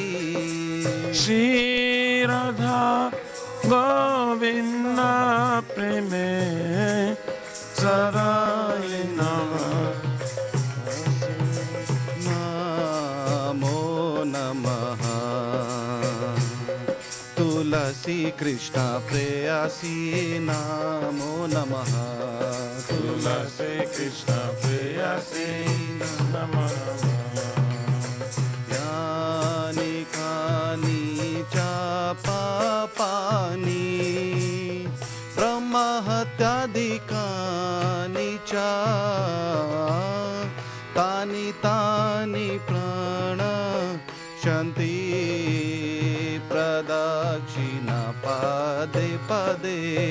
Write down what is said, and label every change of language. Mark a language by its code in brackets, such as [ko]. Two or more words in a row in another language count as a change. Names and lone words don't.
[bn] শ্রী রাধা গোবিন্দ প্রেমে সদায় নবাসে [sa] নমো নমঃ তুলসী কৃষ্ণ প্রেয়সী নমো নমঃ তুলসী কৃষ্ণ প্রেয়সী নমঃ यानि कानि च पापानि ब्रह्महत्यादिकानि च तानि तानि प्रणश्यन्ति प्रदक्षिणा पदे पदे